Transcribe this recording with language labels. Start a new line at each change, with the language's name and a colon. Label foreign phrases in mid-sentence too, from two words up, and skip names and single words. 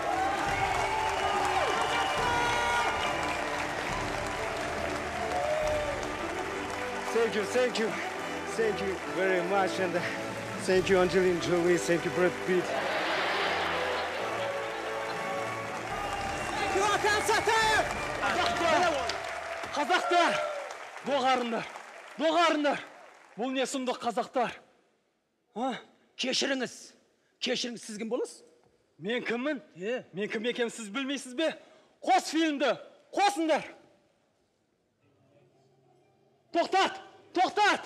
English: Thank you, thank you. Thank you very much. And thank you, Angelina Jolie. Thank you, Brad Pitt. Thank you, Hakan Satayev.
Kazakh: Қазақтар, доғарындар, доғарындар. Бұл не сұмдық қазақтар? Кешіріңіз, кешіріңіз, сіз кім боласыз? Мен кіммін? Мен кім екенім сіз білмейсіз бе? Қос фильмді, қосыңдар. Тоқтат, тоқтат.